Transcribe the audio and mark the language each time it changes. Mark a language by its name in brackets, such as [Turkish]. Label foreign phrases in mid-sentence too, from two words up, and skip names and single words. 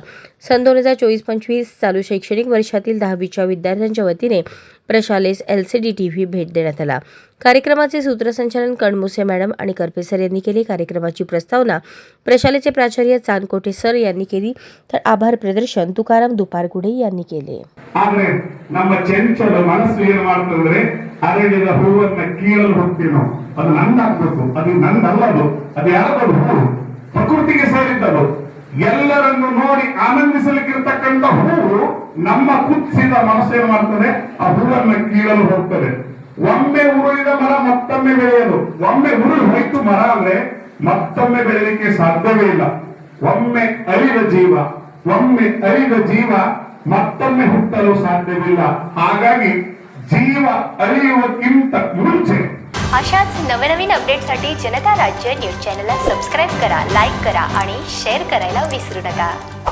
[Marathi] सन 2024-25 चालू शैक्षणिक वर्षातील 10वीच्या विद्यार्थ्यांच्या वतीने प्रशालेस LCD TV भेट देण्यात आला। कार्यक्रमाचे सूत्रसंचालन कणमुसे मॅडम आणि करपे सर यांनी केले। कार्यक्रमाची प्रस्तावना प्रशालेचे प्राचार्य चांदकोटे सर यांनी केली, तर आभार प्रदर्शन तुकाराम दुपारगुडे यांनी केले। [Kannada] ಆದ್ರೆ ನಮ್ಮ ಚಂಚಲ ಮನಸ್ಸು ಏನು ಮಾಡ್ತಂದ್ರೆ ಅರಳಿದ ಹೂವನ್ನ ಕೀಳಲು ಹೋಗ್ತೀವಿ ನಾವು, ಅದು ನಂದಾಗ್ಬೇಕು, ಅದು ನಂದಲ್ಲದು, ಅದು ಯಾರದು ಹೂ, ಪ್ರಕೃತಿಗೆ ಸೇರಿದ್ದದು, ಎಲ್ಲರನ್ನು ನೋಡಿ ಆನಂದಿಸಲಿಕ್ಕಿರ್ತಕ್ಕಂಥ ಹೂವು ನಮ್ಮ ಕುತ್ಸಿದ ಮನಸ್ಸು ಏನು ಮಾಡ್ತದೆ, ಆ ಹೂವನ್ನ ಕೀಳಲು ಹೋಗ್ತದೆ। ಒಮ್ಮೆ ಉರುಳಿದ ಮರ ಮತ್ತೊಮ್ಮೆ ಬೆಳೆಯಲು, ಒಮ್ಮೆ ಉರುಳಿ ಹೋಯ್ತು ಮರ ಅಂದ್ರೆ ಮತ್ತೊಮ್ಮೆ ಬೆಳೆಯಲಿಕ್ಕೆ ಸಾಧ್ಯವೇ ಇಲ್ಲ। ಒಮ್ಮೆ ಅರಿದ ಜೀವ ಮತ್ತೊಮ್ಮೆ ಹುಟ್ಟಲು ಸಾಧ್ಯವಿಲ್ಲ। ಹಾಗಾಗಿ ಜೀವ ಅರಿಯುವುದಕ್ಕಿಂತ ಮುಂಚೆ [Marathi] अशाच नवनवीन अपडेटसाठी जनता राज्य न्यूज चॅनलला सबस्क्राईब करा, लाईक करा आणि शेअर करायला विसरू नका।